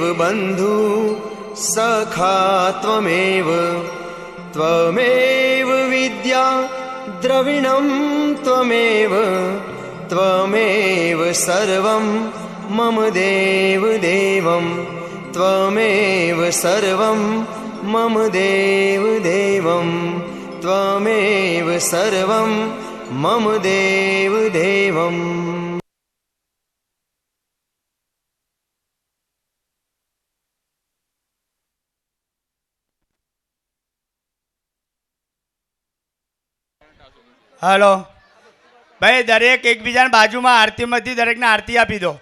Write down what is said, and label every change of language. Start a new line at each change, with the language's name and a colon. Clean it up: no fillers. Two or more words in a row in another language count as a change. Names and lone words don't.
Sanskrit: बन्धु सखा त्वमेव त्वमेव विद्या द्रविणं त्वमेव त्वमेव सर्वं मम देवदेवं त्वमेव सर्वं मम देवदेवं त्वमेव सर्वं मम देवदेवम्.
Gujarati: હલો ભાઈ, દરેક એકબીજાની બાજુમાં આરતીમાંથી દરેકને આરતી આપી દો.